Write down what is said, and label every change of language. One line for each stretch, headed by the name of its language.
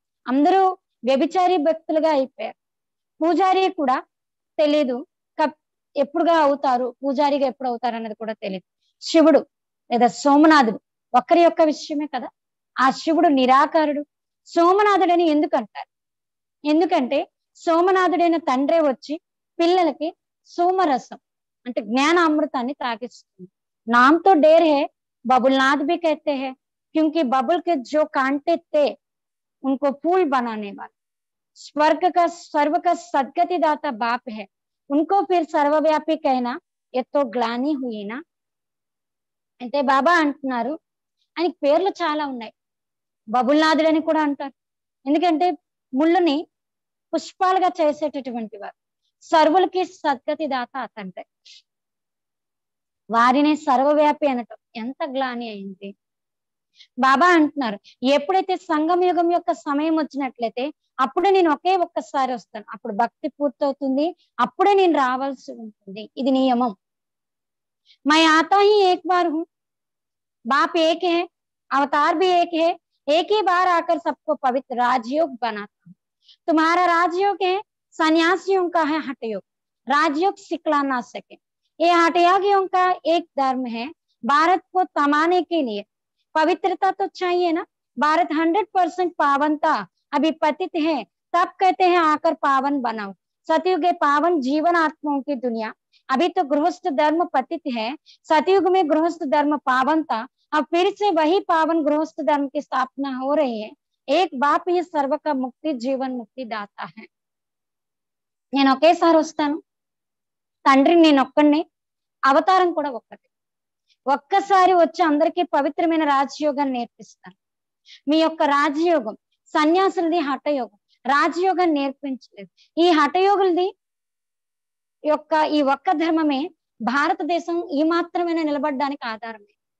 Telugu: అందరూ వ్యభిచారి భక్తులుగా అయిపోయారు. పూజారి కూడా తెలీదు ఎప్పుడుగా అవుతారు, పూజారిగా ఎప్పుడు అవుతారు అన్నది కూడా తెలియదు. శివుడు లేదా సోమనాథుడు ఒక్కరి యొక్క విషయమే కదా. ఆ శివుడు నిరాకారుడు. సోమనాథుడని ఎందుకు అంటారు? ఎందుకంటే సోమనాథుడైన తండ్రే వచ్చి పిల్లలకి సోమరసం అంటే జ్ఞాన అమృతాన్ని తాకిస్తుంది.
Hindi: नाम तो ढेर है, बबुलनाथ भी कहते हैं, क्योंकि बबुल के जो कांटे थे उनको फूल बनाने वाले. स्वर्ग का सदगति दाता बाप है, उनको फिर सर्वव्यापी कहना ये तो ग्लानी हुई ना.
Telugu: అంటే బాబా అంటున్నారు ఆయనకి పేర్లు చాలా ఉన్నాయి. బబుల్నాథుడు అని కూడా అంటారు, ఎందుకంటే ముళ్ళుని పుష్పాలుగా చేసేటటువంటి వారు. సర్వులకి సద్గతి దాత అతంటే వారిని సర్వవ్యాపి అనటం ఎంత గ్లాని అయింది. బాబా అంటున్నారు ఎప్పుడైతే సంగమ యుగం యొక్క సమయం వచ్చినట్లయితే అప్పుడే నేను ఒకే ఒక్కసారి వస్తాను, అప్పుడు భక్తి పూర్తవుతుంది, అప్పుడే నేను రావాల్సి ఉంటుంది, ఇది నియమం.
Hindi: मैं आता ही एक बार हूँ, बाप एक है, अवतार भी एक ही बार आकर सबको पवित्र राजयोग बनाता हूँ। तुम्हारा राजयोग है, सन्यासियों का है हठयोग, राजयोग सिखला ना सके। ये हठयोगियों का एक धर्म है, भारत को थमाने के लिए पवित्रता तो चाहिए ना। भारत 100% पावनता अभी पतित है, तब कहते हैं आकर पावन बनाओ। सतयुग पावन जीवन आत्माओं की दुनिया, अभी तो गृहस्थ धर्म पतित है, सतयुग में गृहस्थ धर्म पावन था, अब फिर से वही पावन गृहस्थ धर्म की स्थापना हो रही है। एक बाप ही सर्व का मुक्ति जीवन मुक्ति दाता है।
Telugu: నేను ఒకేసారి వస్తాను, తండ్రిని నేను ఒక్కడిని, అవతారం కూడా ఒక్కటే, ఒక్కసారి వచ్చి అందరికీ పవిత్రమైన రాజయోగాన్ని నేర్పిస్తాను. మీ యొక్క రాజయోగం సన్యాసులది హఠయోగం, రాజయోగం నేర్పించలేదు. ఈ హఠయోగులది యొక్క ఈ ఒక్క ధర్మమే భారతదేశం ఈ మాత్రమే నిలబడడానికి ఆధారమే.